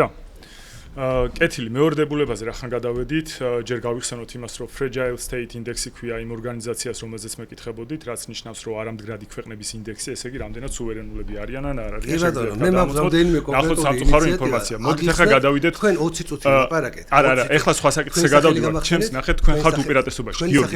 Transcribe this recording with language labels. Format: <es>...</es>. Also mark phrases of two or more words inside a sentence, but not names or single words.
<ka>კეთილი მეორე დებულებაზე რახან გადავედით, ჯერ გავიხსენოთ იმას, რომ</ka> <en>fragile state index-</en> <ka>ი ქვია იმ ორგანიზაციას, რომელზეც მეკითხებოდით, რაც ნიშნავს, რომ არამდგრადი ქვეყნების ინდექსი, ესე იგი, რამდენად სუვერენულები არიან ან არ არიან. მე მაქვს რამდენიმე კონკრეტული სამწუხარო ინფორმაცია. მოდით ახლა გადავიდეთ. თქვენ 20 წუთი ლაპარაკეთ. არა, ეხლა სხვა საკითხზე გადავდივართ. ჩემს ნახეთ, თქვენ ხართ უპირატესობაში. გიორგი.</ka>